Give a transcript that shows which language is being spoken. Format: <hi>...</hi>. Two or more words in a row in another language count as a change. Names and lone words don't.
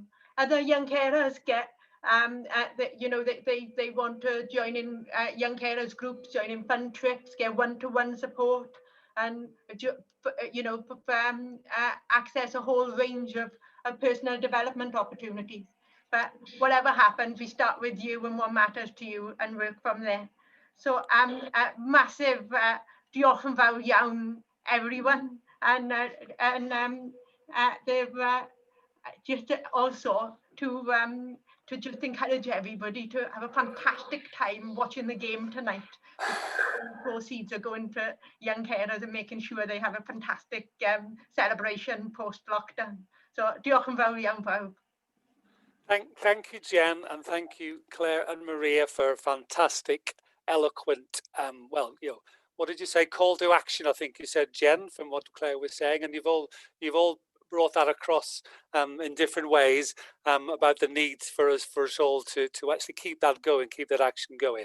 <en>Other young carers get they want to join in young carers groups, join in fun trips, get one-to-one support, and access a whole range of personal development opportunities. but whatever happens, we start with you and what matters to you and work from there. So massive</en> <cy>diolch yn fawr iawn</cy> <en>everyone, and they've just also to just encourage everybody to have a fantastic time watching the game tonight. The proceeds are going to young carers and making sure they have a fantastic celebration post-lockdown.</en> <cy>So diolch yn fawr iawn pawb.</cy> <en>Thank you, Jen, and thank you, Claire and Maria, for fantastic, eloquent, well, you know, what did you say? Call to action, I think you said, Jen, from what Claire was saying, and you've all brought that across in different ways about the needs for us all to actually keep that going, keep that action going.</en>